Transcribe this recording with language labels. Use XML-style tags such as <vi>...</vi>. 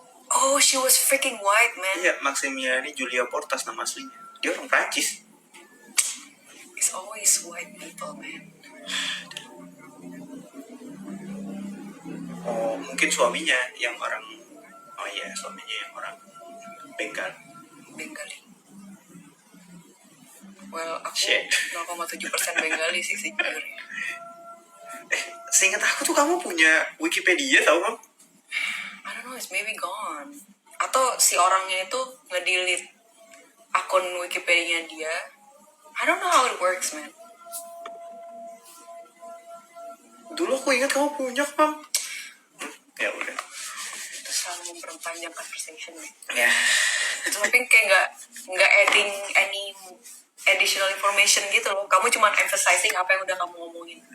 <en>Oh, she was freaking white, man.</en> <id>Iya, Maximiani Julia Portas nama aslinya. Dia orang Prancis.</id> <en>It's always white people, man.</en> <id>Oh, mungkin suaminya yang orang. Oh iya, suaminya yang orang Bengal. Bengali. Well, aku</id> <en>Shit.</en> <id>0,7% Bengali sih sejujurnya. Seingat aku tuh kamu punya Wikipedia, tau kan?</id> <en>I don't know, it's maybe gone.</en> <id>Atau si orangnya itu nge-delete akun Wikipedia dia.</id> <en>I don't know how it works, man.</en> <id>Dulu aku ingat kamu punya, Pam. Ya udah. Itu selalu memperpanjang conversation, man. Ya. Tapi kayak nggak</id> <en>adding any additional information</en> <id>gitu loh. Kamu cuma emphasizing apa yang udah kamu ngomongin.</id>